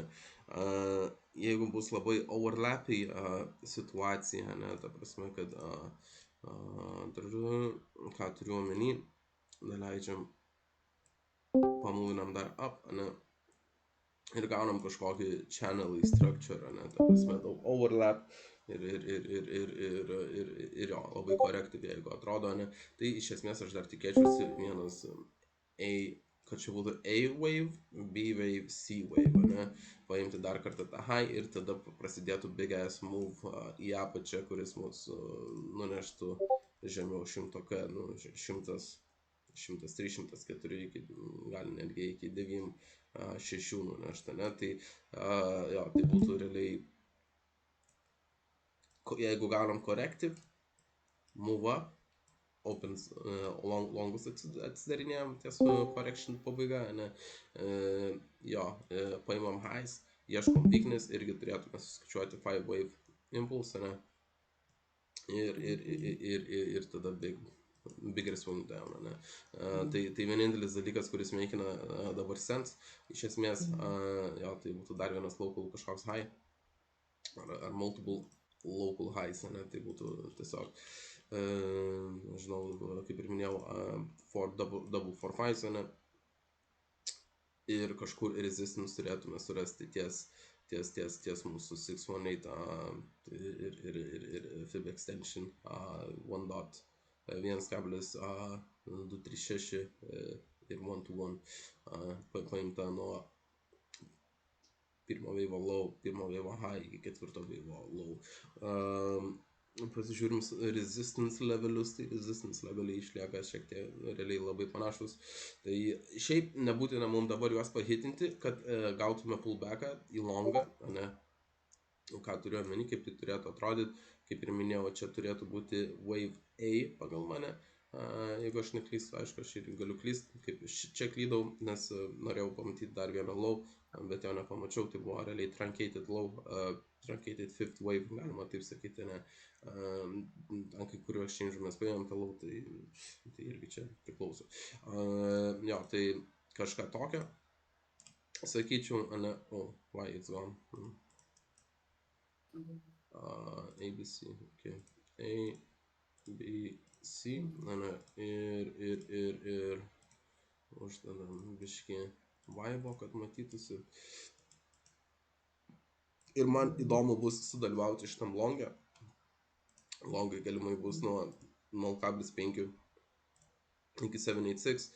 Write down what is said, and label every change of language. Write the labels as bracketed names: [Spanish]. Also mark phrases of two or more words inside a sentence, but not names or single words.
[Lithuanian] Jeigu bus labai overlappy situacija, ane, ta prasme, kad ką turiu omeny, neleidžiam, pamovinam dar up, ane, ir gaunam kažkokį [English] channel structure, [Lithuanian] ane, ta prasme, daug overlap ir jo, labai korektyviai, jeigu atrodo, ane, tai iš esmės aš dar tikėčiausi vienas kad čia būtų [English] A wave, B wave, C wave, [Lithuanian] ane, paimti dar kartą tą high ir tada prasidėtų [English] big ass move [Lithuanian] į apačią, kuris mus nuneštų žemiau 100k, 103, 104, gali netgi iki 9-6 nunešta, ne, tai jo, tai būtų realiai, jeigu gaunam [English] corrective, move up, opens, [Lithuanian] longus atsidarinėjom ties correction pabaiga, ne, jo, paimam highs, ieškom weakness, irgi turėtume suskaičiuoti [English] 5 wave impulse, [Lithuanian] ne, ir tada [English] bigger swing down, [Lithuanian] ne. Tai vienintelis dalykas, kuris meikina dabar sense, iš esmės, jo, tai būtų dar vienas local kažkoks high, ar [English] multiple local highs, [Lithuanian] ne, tai būtų tiesiog, nežinau, kaip ir minėjau, double 4-5, ne, ir kažkur resistance turėtume surasti ties mūsų 618 ir [English] fib extension [Lithuanian] 1.236 ir 1-to-1 paimta nuo pirmo [English] wave low, [Lithuanian] pirmo [English] wave high [Lithuanian] iki ketvirto [English] wave low. [Lithuanian] Pasižiūrim resistance levelius, tai resistance leveliai išlieka šiek tiek realiai labai panašus. Tai šiaip nebūtina mums dabar juos pahitinti, kad gautume pullbacką į longą, ne? Ką turiu omeny, kaip tai turėtų atrodyti, kaip ir minėjau, čia turėtų būti [English] wave A [Lithuanian] pagal mane. Jeigu aš neklystu, aišku, aš irgi galiu klysti, kaip čia klydau, nes norėjau pamatyti dar vieną low, bet jo nepamačiau, tai buvo realiai [English] truncated low, truncated fifth wave, [Lithuanian] galima taip sakyti, ne. Ant kai kuriuo exchange'ų mes paėmėm tą low, tai irgi čia priklauso. Jo, tai kažką tokio, sakyčiau, ne, [English] why it's gone. ABC, okay, A, [Lithuanian] B, C, ne, ir uždedam biškį vibe, kad matytųsi. Ir man įdomu bus sudalyvauti šitam longę. Longai galimai bus nuo 0.5 iki 786.